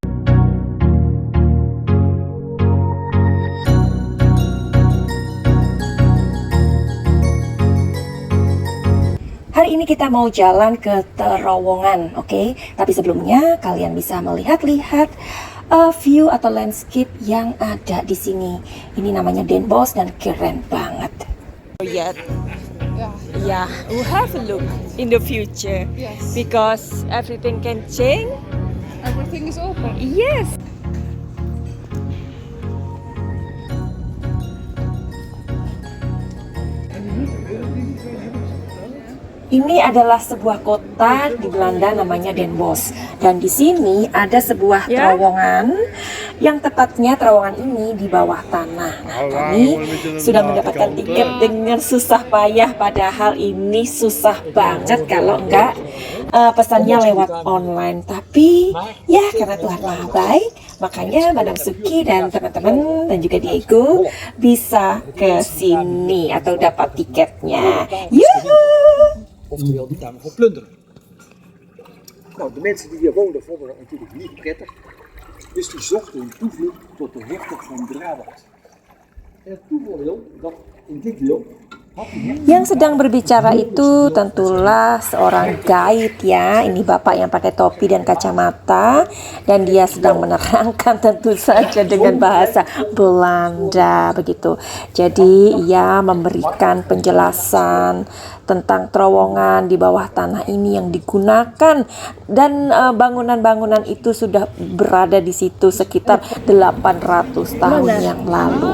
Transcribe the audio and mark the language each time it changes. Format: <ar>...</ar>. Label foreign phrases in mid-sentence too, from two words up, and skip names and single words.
<id>Hari ini kita mau jalan ke terowongan, oke? Tapi sebelumnya kalian bisa melihat-lihat view atau landscape yang ada di sini. Ini namanya Den Bosch dan keren banget.</id> <en>Yet. Yeah, we have a look in the future. Yes. Because everything can change. Everything is open. Yes.</en> <id>Ini adalah sebuah kota di Belanda namanya Den Bosch, dan di sini ada sebuah terowongan yang tepatnya terowongan ini di bawah tanah. Nah, kami sudah mendapatkan tiket dengan susah payah, padahal ini susah banget kalau enggak pesannya lewat online. Tapi ya karena Tuhan Maha Baik, makanya Madam Suki dan teman-teman dan juga Diego bisa ke sini atau dapat tiketnya. Yuhu!</id> <nl>Oftewel die daar voor plunderen. Nou, de mensen die hier woonden vonden dat natuurlijk niet prettig. Dus die zochten een toevlucht tot de hertog van Brabant. En het toeval wil dat in dit deel had die hertog...</nl> <id>Yang sedang berbicara itu tentulah seorang guide ya. Ini bapak yang pakai topi dan kacamata, dan dia sedang menerangkan tentu saja dengan bahasa Belanda begitu. Jadi ia memberikan penjelasan tentang terowongan di bawah tanah ini yang digunakan, dan bangunan-bangunan itu sudah berada di situ sekitar 800 tahun yang lalu.</id>